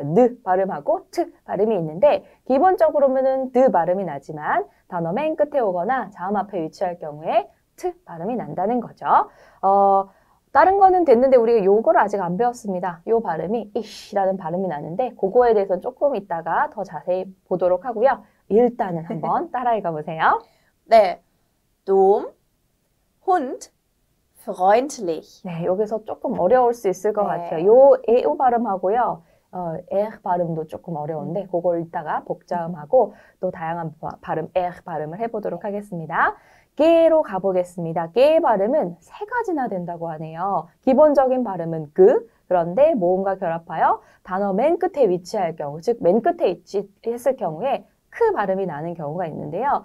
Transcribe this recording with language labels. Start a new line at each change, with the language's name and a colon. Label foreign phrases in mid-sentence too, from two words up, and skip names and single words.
Korean: 느 발음하고 트 발음이 있는데 기본적으로는 느 발음이 나지만 단어 맨 끝에 오거나 자음 앞에 위치할 경우에 트 발음이 난다는 거죠. 다른 거는 됐는데 우리가 요거를 아직 안 배웠습니다. 요 발음이 이시라는 발음이 나는데 그거에 대해서는 조금 이따가 더 자세히 보도록 하고요. 일단은 한번 따라 읽어보세요. 네.
German: Dom, Hund, freundlich.
Korean: 네, 여기서 조금 어려울 수 있을 것 네. 같아요. 요 에오 발음하고요. 발음도 조금 어려운데 그걸 이따가 복자음하고 또 다양한 발음, 발음을 해보도록 하겠습니다. 게로 가보겠습니다. 게 발음은 세 가지나 된다고 하네요. 기본적인 발음은 그런데 모음과 결합하여 단어 맨 끝에 위치할 경우, 즉 맨 끝에 위치했을 경우에 크 발음이 나는 경우가 있는데요.